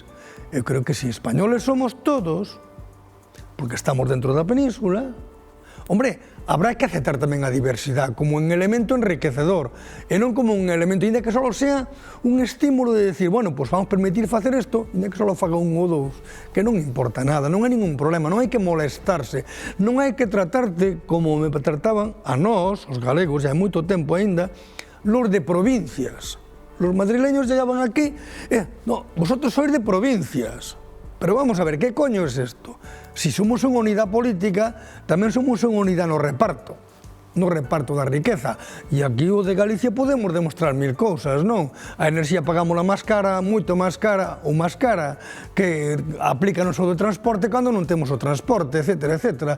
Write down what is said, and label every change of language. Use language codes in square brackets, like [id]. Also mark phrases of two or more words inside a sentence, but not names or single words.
[es] Eu creo que si españoles somos todos, [gl] porque estamos dentro da península, [es] hombre, habrá que aceptar [gl] tamén a diversidade como un elemento enriquecedor e non como un elemento, ainda que só sea un estímulo de decir, [es] bueno, pues vamos a permitir [gl] facer isto, ainda que só faga un ou dous, que non importa nada, non hai ningún problema, non hai que molestarse, non hai que tratarte como me trataban a nós, os galegos, e hai moito tempo ainda, [es] los de provincias. Los madrileños llegaban aquí, no, vosotros sois de provincias. Pero vamos a ver, ¿qué coño es esto? [gl] Si somos unha unidade política, tamén somos unha unidade no reparto da riqueza. E aquí o de Galicia podemos demostrar mil cousas, non? A enerxía pagámola máis cara, moito máis cara, ou máis cara, que aplícanos o de transporte cando non temos o transporte, etcétera, etcétera.